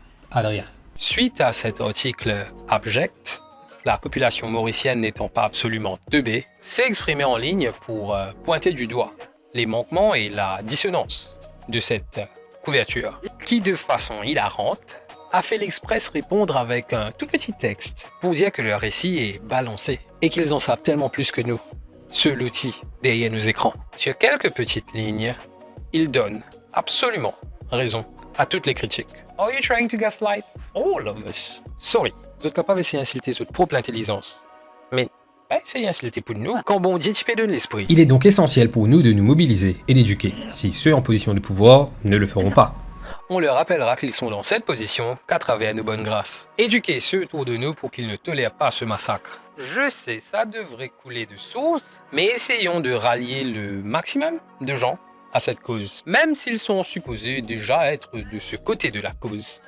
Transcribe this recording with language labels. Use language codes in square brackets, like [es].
[fr] Adrien. Suite à cet article abject, la population mauricienne n'étant pas absolument teubée, s'est exprimée en ligne pour pointer du doigt les manquements et la dissonance de cette couverture, qui de façon hilarante a fait l'Express répondre avec un tout petit texte pour dire que leur récit est balancé et qu'ils en savent tellement plus que nous, ceux lotis derrière nos écrans. Sur quelques petites lignes, ils donnent absolument raison à toutes les critiques. [en] Are you trying to gaslight all of us? Sorry. [fr] Vous êtes capable d'essayer d'insulter votre propre intelligence. Mais pas essayer d'insulter pour nous quand bon Dieu t'y donne l'esprit. Il est donc essentiel pour nous de nous mobiliser et d'éduquer, si ceux en position de pouvoir ne le feront pas. On leur rappellera qu'ils sont dans cette position qu'à travers nos bonnes grâces. Éduquer ceux autour de nous pour qu'ils ne tolèrent pas ce massacre. Je sais, ça devrait couler de source, mais essayons de rallier le maximum de gens à cette cause, même s'ils sont supposés déjà être de ce côté de la cause.